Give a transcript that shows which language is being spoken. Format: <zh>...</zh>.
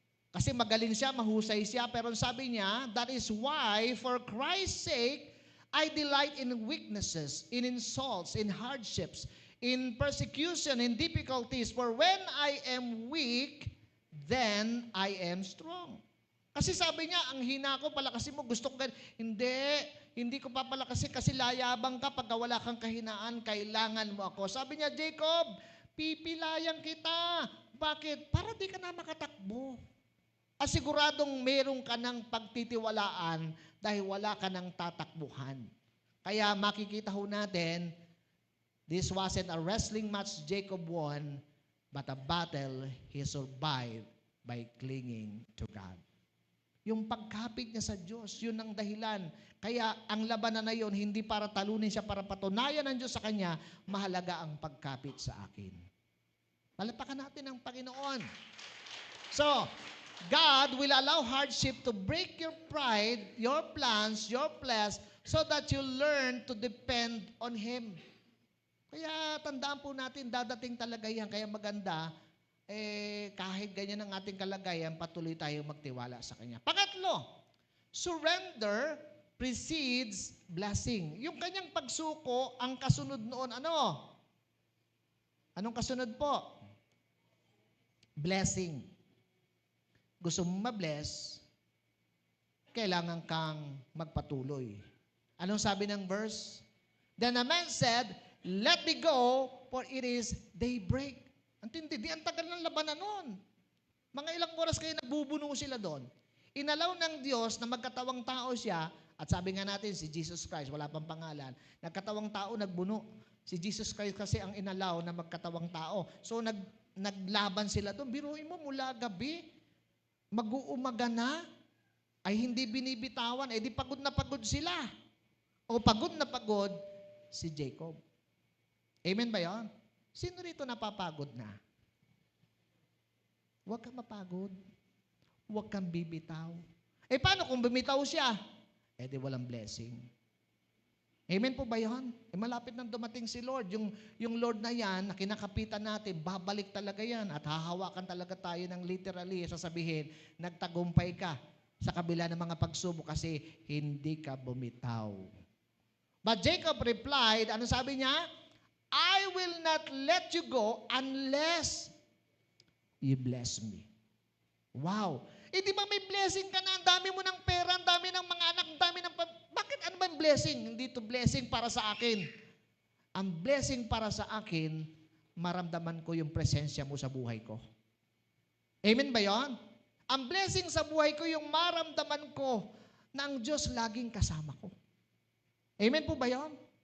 <tl>Kasi magaling siya, mahusay siya, pero sabi niya,</tl> <en>that is why, for Christ's sake, I delight in weaknesses, in insults, in hardships, in persecution, in difficulties, for when I am weak, then I am strong.</en> <tl>Kasi sabi niya, ang hina ko, palakasin mo, gusto ko hindi ko papalakasin kasi layabang ka pagka wala kang kahinaan, kailangan mo ako. Sabi niya, Jacob, pipilayan kita. Bakit? Para di ka na makatakbo. Asiguradong meron ka ng pagtitiwalaan dahil wala ka ng tatakbuhan. Kaya makikita ho natin,</tl> <en>this wasn't a wrestling match Jacob won, but a battle he survived by clinging to God.</en> <tl>Yung pagkapit niya sa Diyos, yun ang dahilan. Kaya ang labanan na yun, hindi para talunin siya, para patunayan ng Diyos sa kanya, mahalaga ang pagkapit sa akin. Palapakan natin ang Panginoon.</tl> <en>So, God will allow hardship to break your pride, your plans, your flesh, so that you learn to depend on Him.</en> <tl>Kaya tandaan po natin, dadating talaga yan. Kaya maganda, kahit ganyan ang ating kalagayan, patuloy tayong magtiwala sa Kanya.</tl> <en>Pangatlo, surrender precedes blessing.</en> <tl>Yung kanyang pagsuko, ang kasunod noon, ano? Anong kasunod po? Blessing. Gusto mong ma-bless, kailangan kang magpatuloy. Anong sabi ng verse?</tl> <en>Then a man said, let me go, for it is daybreak.</en> <tl>Antindi, di ang tagal ng labanan nun. Mga ilang oras kayo nagbubuno sila doon. Inalaw ng Diyos na magkatawang tao siya, at sabi nga natin, si Jesus Christ, wala pang pangalan, nagkatawang tao, nagbuno. Si Jesus Christ kasi ang inalaw na magkatawang tao. So naglaban sila doon. Biruin mo, mula gabi, mag-uumaga na, ay hindi binibitawan, di pagod na pagod sila. O pagod na pagod si Jacob. Amen ba yan? Sino rito napapagod na? Huwag kang mapagod. Huwag kang bibitaw. Paano kung bumitaw siya? Di walang blessing. Amen po ba yan? Malapit nang dumating si Lord. Yung Lord na yan, na kinakapitan natin, babalik talaga yan at hahawakan talaga tayo ng literally, sasabihin, nagtagumpay ka sa kabila ng mga pagsubok kasi hindi ka bumitaw.</tl> <en>But Jacob replied,</en> <tl>ano sabi niya?</tl> <en>I will not let you go unless you bless me.</en> <tl>Wow! Di ba may blessing ka na? Ang dami mo ng pera, ang dami ng mga anak, ang dami ng... Bakit ano ba yung blessing? Hindi to blessing para sa akin. Ang blessing para sa akin, maramdaman ko yung presensya mo sa buhay ko. Amen ba yon? Ang blessing sa buhay ko, yung maramdaman ko na ang Diyos laging kasama ko. Amen po ba yon?</tl>